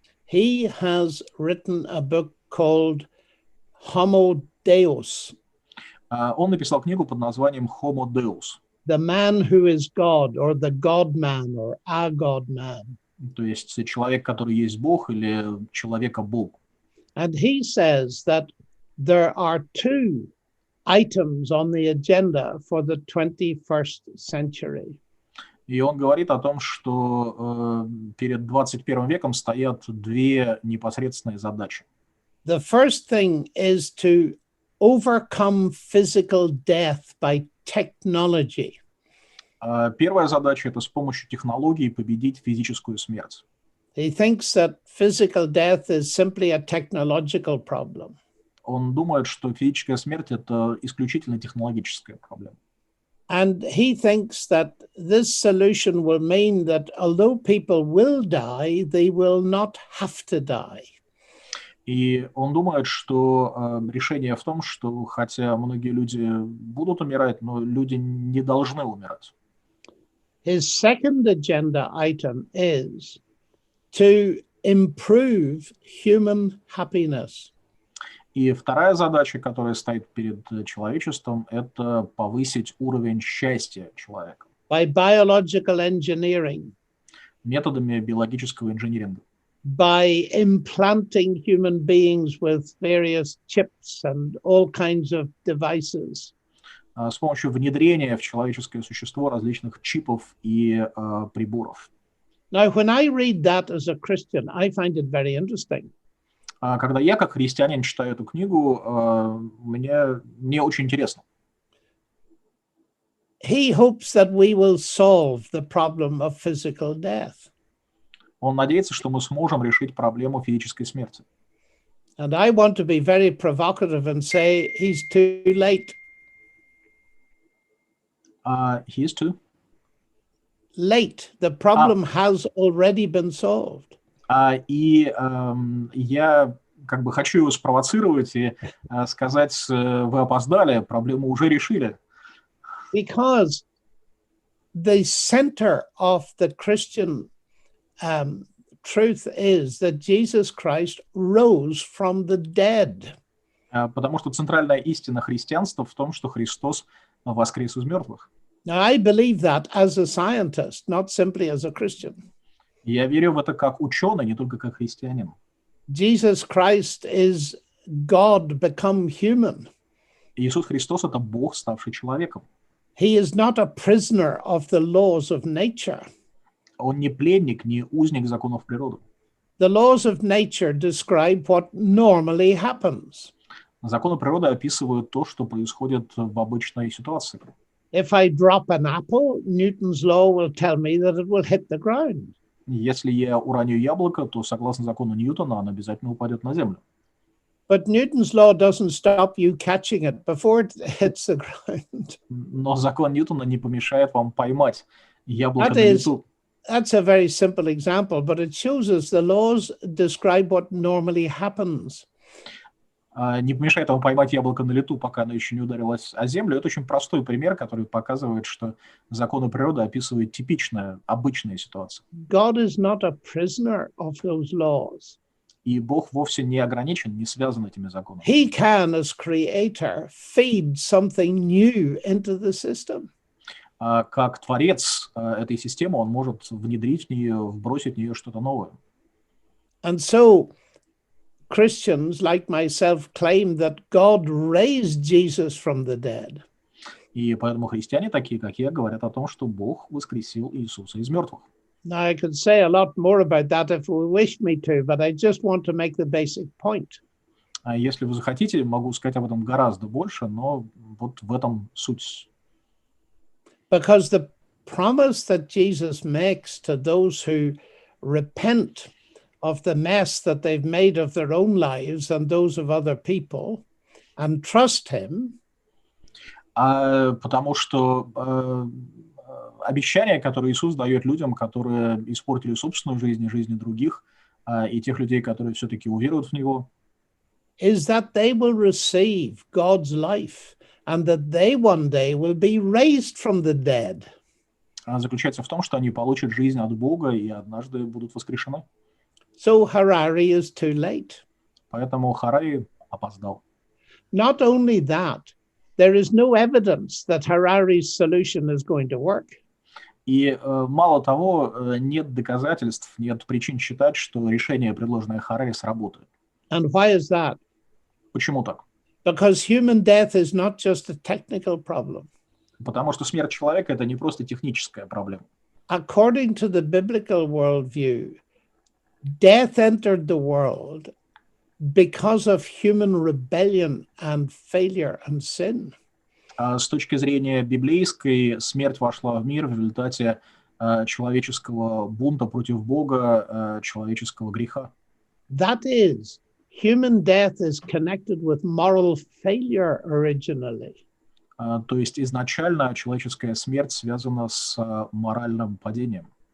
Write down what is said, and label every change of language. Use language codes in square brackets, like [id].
[en] He has written a book called Homo Deus. [ru] Он написал книгу под названием Homo Deus. [en] The man who is God, or the God man, or a God man. [ru] То есть человек, который есть Бог, или человека-бог. [en] And he says that there are two items on the agenda for the 21st century. [ru] И он говорит о том, что перед 21 веком стоят две непосредственные задачи. [en] The first thing is to overcome physical death by technology. [ru] Первая задача – это с помощью технологий победить физическую смерть. [en] He thinks that physical death is simply a technological problem. [ru] Он думает, что физическая смерть – это исключительно технологическая проблема. [en] And he thinks that this solution will mean that although people will die, they will not have to die. [ru] И он думает, что решение в том, что хотя многие люди будут умирать, но люди не должны умирать. [en] His second agenda item is to improve human happiness. [ru] И вторая задача, которая стоит перед человечеством, это повысить уровень счастья человека [en] By biological engineering, [ru] методами биологического инжиниринга, [en] by implanting human beings with various chips and all kinds of devices. [ru] с помощью внедрения в человеческое существо различных чипов и приборов. [en] Now, when I read that as a Christian, I find it very interesting. [ru] Когда я, как христианин, читаю эту книгу, мне очень интересно. [en] He hopes that we will solve the problem of physical death. [ru] Он надеется, что мы сможем решить проблему физической смерти. [en] And I want to be very provocative and say he's too late. He is too. Late. The problem has already been solved. [ru] Я как бы хочу его спровоцировать и сказать, вы опоздали, проблему уже решили. [en] Because the center of the Christian truth is that Jesus Christ rose from the dead. [ru] Потому что центральная истина христианства в том, что Христос воскрес из мертвых. [en] Now, I believe that as a scientist, not simply as a Christian. [ru] Я верю в это как ученый, не только как христианин. [en] Jesus Christ is God become human. [ru] Иисус Христос – это Бог, ставший человеком. [en] He is not a prisoner of the laws of nature. [ru] Он не пленник, не узник законов природы. [en] The laws of nature describe what normally happens. [ru] Законы природы описывают то, что происходит в обычной ситуации. [en] If I drop an apple, Newton's law will tell me that it will hit the ground. [ru] Если я уроню яблоко, то, согласно закону Ньютона, оно обязательно упадет на землю. [en] But Newton's law doesn't stop you catching it before it hits the ground. [ru] Но закон Ньютона не помешает вам поймать яблоко на лету. [en] That's a very simple example, but it shows us the laws describe what normally happens. [ru] Не помешает вам поймать яблоко на лету, пока оно еще не ударилось о землю. Это очень простой пример, который показывает, что законы природы описывают типичная, обычная ситуация. [en] God is not a prisoner of those laws. [ru] И Бог вовсе не ограничен, не связан этими законами. [en] He can, as creator, feed something new into the system. [ru] Как творец этой системы, он может внедрить в нее, вбросить в нее что-то новое. [en] And so Christians like myself claim that God raised Jesus from the dead. [ru] И поэтому христиане, такие как я, говорят о том, что Бог воскресил Иисуса из мертвых. [en] Now, I could say a lot more about that if you wish me to, but I just want to make the basic point. [ru] Если вы захотите, могу сказать об этом гораздо больше, но вот в этом суть. [en] Because the promise that Jesus makes to those who repent of the mess that they've made of their own lives and those of other people and trust him. [ru] Потому что обещание, которое Иисус дает людям, которые испортили собственную жизнь и жизни других, и тех людей, которые все-таки уверуют в Него, [en] is that they will receive God's life and that they one day will be raised from the dead. [ru] Заключается в том, что они получат жизнь от Бога и однажды будут воскрешены. [en] So Harari is too late. [ru] Поэтому Харари опоздал. [en] Not only that, there is no evidence that Harari's solution is going to work. [ru] И мало того, нет доказательств, нет причин считать, что решение, предложенное Харари, сработает. [en] And why is that? [ru] Почему так? [en] Because human death is not just a technical problem. [ru] Потому что смерть человека – это не просто техническая проблема. [en] According to the biblical worldview, death entered the world because of human rebellion and failure and sin. [ru] С точки зрения библейской, смерть вошла в мир в результате человеческого бунта против Бога, человеческого греха. [en] That is, human death is connected with moral failure originally. [ru] То есть изначально человеческая смерть связана с моральным падением.